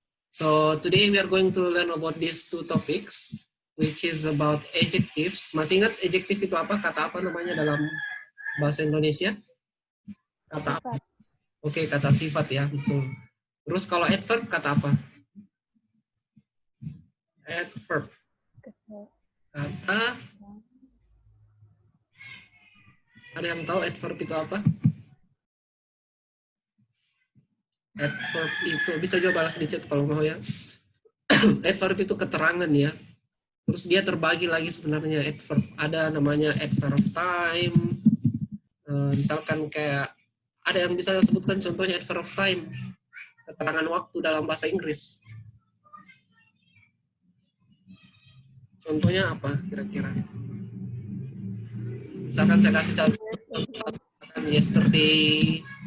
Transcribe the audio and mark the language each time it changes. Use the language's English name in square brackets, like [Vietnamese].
[English] So today we are going to learn about these two topics, which is about adjectives. [Indonesian] Masih ingat adjective itu apa? Kata apa namanya dalam bahasa Indonesia? Kata apa? Oke, kata sifat ya, betul. Terus kalau adverb kata apa? Adverb. Kata. Ada yang tahu adverb itu apa? Adverb itu bisa juga balas di chat kalau mau ya. Adverb itu keterangan ya. Terus dia terbagi lagi sebenarnya adverb. Ada namanya adverb of time. Misalkan kayak ada yang bisa sebutkan contohnya adverb of time. Keterangan waktu dalam bahasa Inggris. Contohnya apa kira-kira? Misalkan saya kasih contoh yesterday.